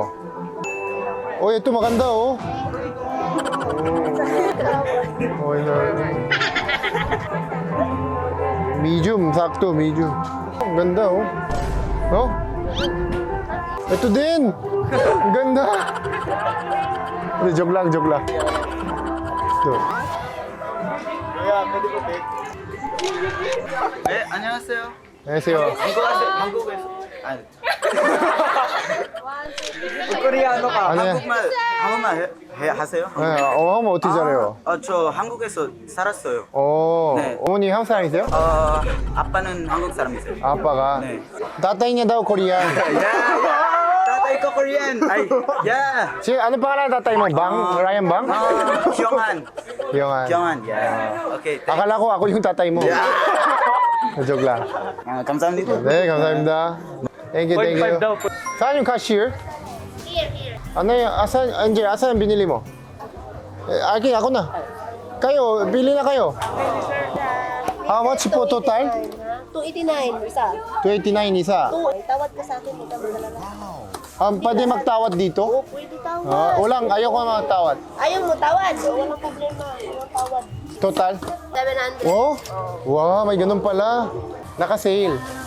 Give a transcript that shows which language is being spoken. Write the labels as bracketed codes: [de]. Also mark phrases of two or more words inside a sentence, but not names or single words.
[tl] Uy, ito maganda oh. Uy, medium, sakto, medium. Ang ganda oh. No? Ito din! Ang ganda! Joke lang. Ito. [ko] 안녕하세요. 안녕하세요. 한국에서. 코리아노 가. 아니야. 한국말 하세요? 어머 어떻게 잘해요? 저 한국에서 살았어요. 네. 어머니 한국 사람이세요? 아빠는 한국 사람이세요. 아빠가. 네. [tl] tatay niya daw Korean. tatay ko Korean. Ay, yeah. Ano pangalan ng tatay mo? Bang? Ryan Bang? Kyunghan. Yohan. [en] Kyunghan, yeah. Okay, thank [tl] Akala ko ako yung tatay mo. Joke lang. [ko] 감사합니다. 네, 감사합니다. [en] Thank you. [tl] Saan yung cashier? [en] Here. [tl] Ano yung, asan yung binili mo? Ako na. Kayo, bili na kayo. [en] How much po total? [tl] 289 isa. 289 isa. Tawad ka sa akin, ito mo talaga. Pwede magtawad dito? Oo, pwede tawad. Ulang, ayoko magtawad. Ayaw mo tawad, so walang problema. Walang tawad. Total? 700. Oh? Wow, may ganun pala. Naka-sale.